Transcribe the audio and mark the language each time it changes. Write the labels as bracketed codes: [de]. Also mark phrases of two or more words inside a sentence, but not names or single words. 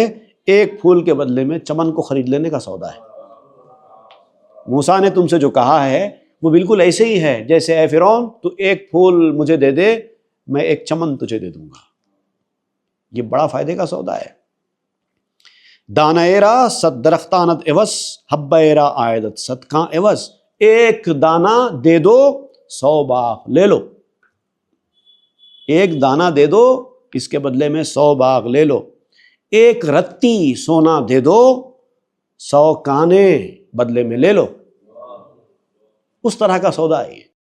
[ur] ایک پھول کے بدلے میں چمن کو خرید لینے کا سودا ہے۔ موسیٰ نے تم سے جو کہا ہے وہ بالکل ایسے ہی ہے جیسے اے فرعون تو ایک پھول مجھے دے دے، میں ایک چمن تجھے دے دوں گا۔ یہ بڑا فائدے کا سودا ہے۔ [fa] دانہ ایرا صد درختانت عوض، حب ایرا عائدت صدقاں عوض، [ur] ایک دانہ دے دو 100 باغ لے لو، ایک دانہ دے دو اس کے بدلے میں 100 باغ لے لو، ایک رتی سونا دے دو 100 کانے بدلے میں لے لو۔ اس طرح کا سودا ہے یہ۔